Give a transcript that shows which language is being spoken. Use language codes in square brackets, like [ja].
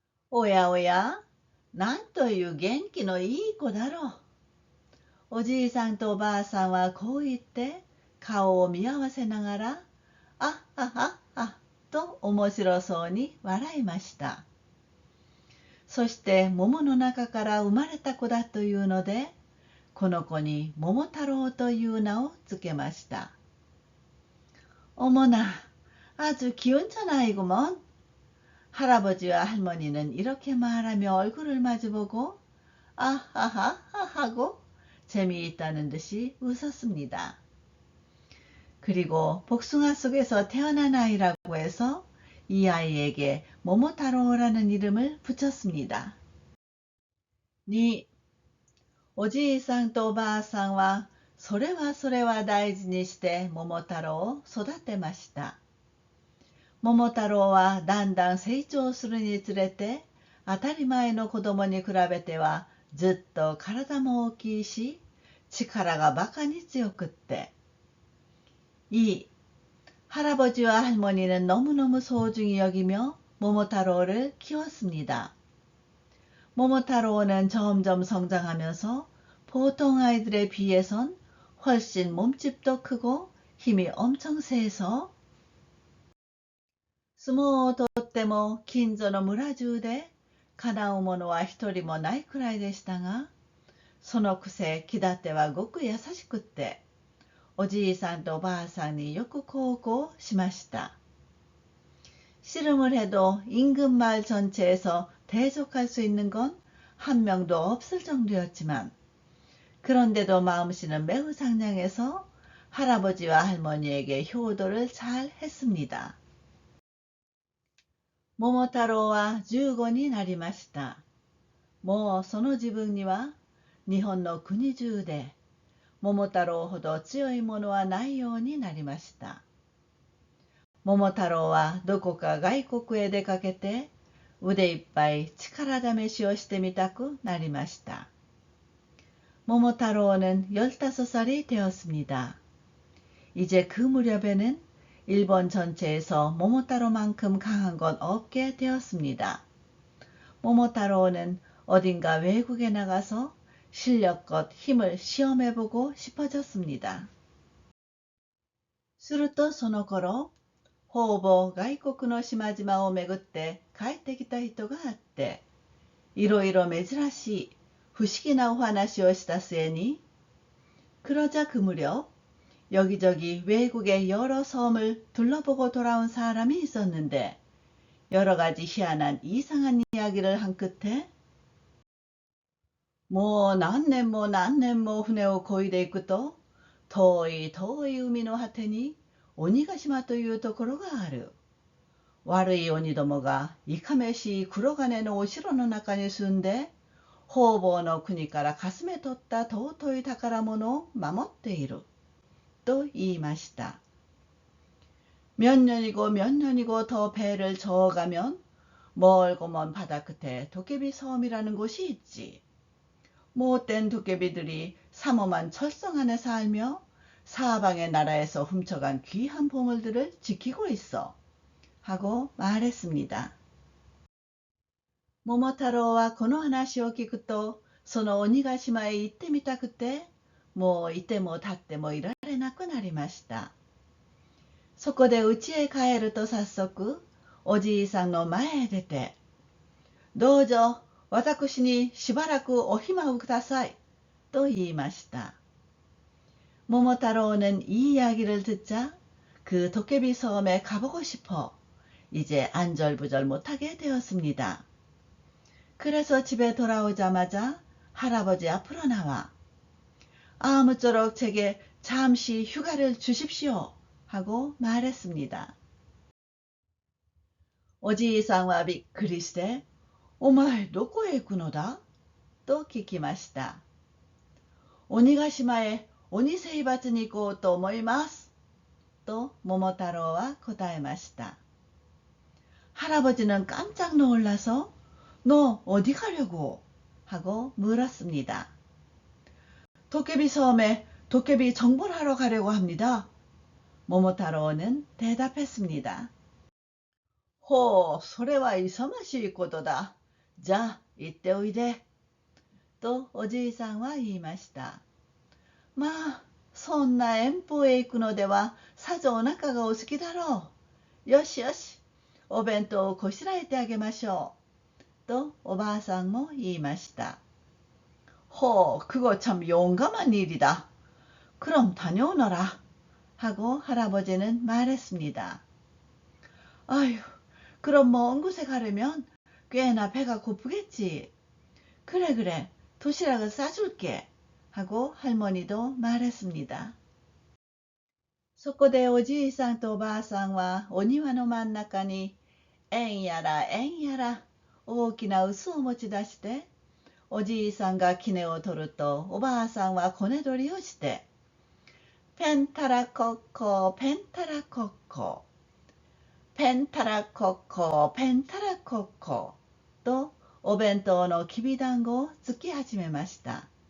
[ja] 오야, なんという元気のいい子だろう。おじいさんとおばあさんはこう言って顔を見合わせながら、あと面白そうに笑いました。そして桃の中から生まれた子だというので、この子に桃太郎という名をつけました。 [ko] 어머나, 아주 기운찬 아이구먼. 할아버지와 할머니는 이렇게 말하며 얼굴을 마주보고 아하하 하고 재미있다는 듯이 웃었습니다. 그리고 복숭아 속에서 태어난 아이라고 해서 이 아이에게 모모타로라는 이름을 붙였습니다. 2. [ja] おじいさんとおばあさんはそれは大事にして桃太郎を育てました。桃太郎はだんだん成長するにつれて当たり前の子供に比べてはずっと体も大きいし力がバカに強くって。 2. [ko] 할아버지와 할머니는 너무너무 소중히 여기며 모모타로를 키웠습니다. 모모타로는 점점 성장하면서 보통 아이들에 비해선 훨씬 몸집도 크고 힘이 엄청 세서 [ja] 相撲をとっても近所の村中でかなうものは一人もないくらいでしたが、そのくせ気立てはごく優しくって、おじいさんとおばあさんによく孝行しました。 [ko] 씨름을 해도 임금 마을 전체에서 대적할 수 있는 건 한 명도 없을 정도였지만 그런데도 마음씨는 매우 상냥해서 할아버지와 할머니에게 효도를 잘 했습니다. [ja] 桃太郎は15になりました。もうその自分には日本の国中で桃太郎ほど強いものはないようになりました。桃太郎はどこか外国へ出かけて腕いっぱい力試しをしてみたくなりました。 [ko] 桃太郎는 15살이 되었습니다. 이제 그 무렵에는 일본 전체에서 모모타로만큼 강한 건 없게 되었습니다. 모모타로는 어딘가 외국에 나가서 실력껏 힘을 시험해보고 싶어졌습니다. [ja] するとその頃、ほぼ外国の島々を巡って帰ってきた人があって、いろいろ珍しい不思議なお話をした末に、 [ko] 그러자 그 무렵 여기저기 외국의 여러 섬을 둘러보고 돌아온 사람이 있었는데 여러 가지 희한한 이상한 이야기를 한 끝에 [ja] もう何年も船を漕いでいくと遠い遠い海の果てに鬼ヶ島というところがある。悪い鬼どもがいかめしい黒金のお城の中に住んで方々の国からかすめ取った尊い宝物を守っている。 [ko] 또 [ja] 言いました。 [ko] 몇 년이고 몇 년이고 더 배를 저어가면 멀고 먼 바다 끝에 도깨비 섬이라는 곳이 있지. 못된 도깨비들이 삼엄한 철성 안에 살며 사방의 나라에서 훔쳐간 귀한 보물들을 지키고 있어. 하고 말했습니다. [ja] 모모타로와 この話を聞くと、その鬼ヶ島へ行ってみたくて、もういても立ってもいられなくなりました。そこで家へ帰ると早速、おじいさんの前へ出て、どうぞ私にしばらくお暇をください、と言いました。 [ko] 모모타로는 이 이야기를 듣자 그 도깨비 섬에 가보고 싶어 이제 안절부절 못하게 되었습니다. 그래서 집에 돌아오자마자 할아버지 앞으로 나와 아무쪼록 제게 잠시 휴가를 주십시오 하고 말했습니다. [ja] おじいさんはびっくりして、お前どこへ行くのだと聞きました。鬼ヶ島へ鬼征伐に行こうと思います。と桃太郎は答えました。 [ko] 할아버지는 깜짝 놀라서 너 어디 가려고? 하고 물었습니다. 도깨비 섬에 도깨비 정벌 하러 가려고 합니다. 모모타로는 대답했습니다. [ja] 호, それは勇ましいことだ。じゃあ、行っておいで。とおじいさんは言いました。まあ、そんな遠方へ行くのではさぞお腹がお好きだろう。よしよし、お弁当をこしらえてあげましょう。とおばあさんも言いました。 [ko] ほう、그거 참 용감한 일이다. 그럼 다녀오너라. 하고 할아버지는 말했습니다. 아휴, 그럼 먼 곳에 가려면 꽤나 배가 고프겠지. 그래, 도시락을 싸줄게. 하고 할머니도 말했습니다. [ja] そこでおじいさんとおばあさんはお庭の真ん中にえんやら大きな臼を持ち出して、おじいさんが杵を取るとおばあさんはこね取りをして、ペンタラコッコーペンタラコッコーペンタラコッコーペンタラコッコーとお弁当のきびだんごをつき始めました。